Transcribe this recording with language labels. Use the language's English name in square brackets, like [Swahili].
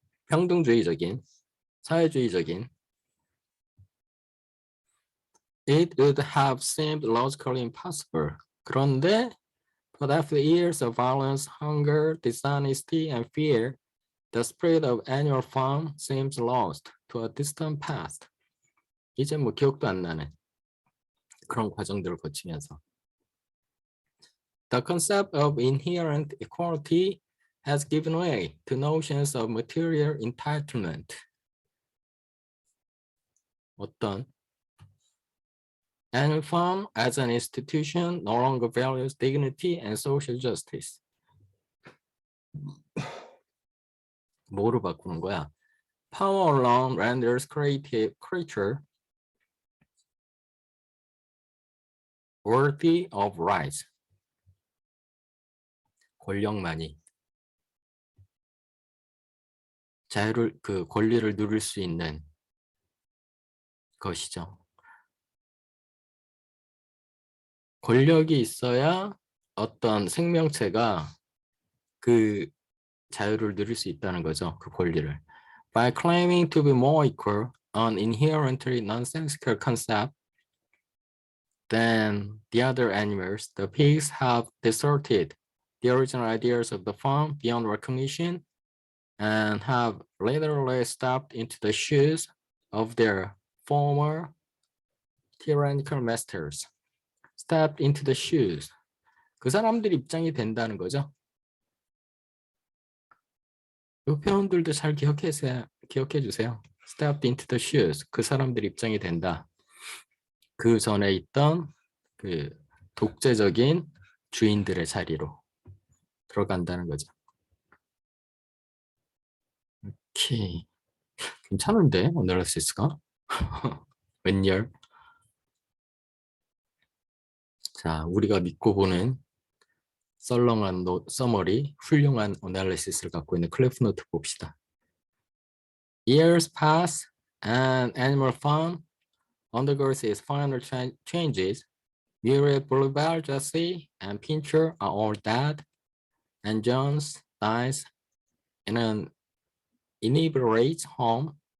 [Korean] 평등주의적인, 사회주의적인. [English] It would have seemed logically impossible. [Korean] 그런데, [English] but after years of violence, hunger, dishonesty, and fear, the spirit of Animal Farm seems lost to a distant past. [Korean] 이제 뭐 기억도 안 나는 그런 과정들을 거치면서. [English] The concept of inherent equality has given way to notions of material entitlement. 어떤 Animal Farm as an institution no longer values dignity and social justice. [Korean] 뭐로 바꾸는 거야? [English] Power alone renders creature worthy of rights. [Korean] 권력만이 그 권리를 누릴 수 있는 것이죠. 권력이 있어야 어떤 생명체가 그 자유를 누릴 수 있다는 거죠. 그 권리를. [English] By claiming to be more equal, an inherently nonsensical concept than the other animals, the pigs have distorted the original ideas of the farm beyond recognition and have literally stepped into the shoes of their former tyrannical masters. Stepped into the shoes. [Korean] 그 사람들 입장이 된다는 거죠. 이 표현들도 잘 기억해 주세요. [English] Stepped into the shoes. [Korean] 그 사람들 입장이 된다. 그 전에 있던 그 독재적인 주인들의 자리로 들어간다는 거죠. 오케이. 괜찮은데, 어널리시스가? 웬열? 자, 우리가 믿고 보는 썰렁한 서머리, 훌륭한 어널리시스를 갖고 있는 클래프 노트 봅시다. [English] Years pass and Animal Farm undergoes its final changes. Muriel Boulevard, Jesse, and Pincher are all dead, and Jones dies in an inebriated home.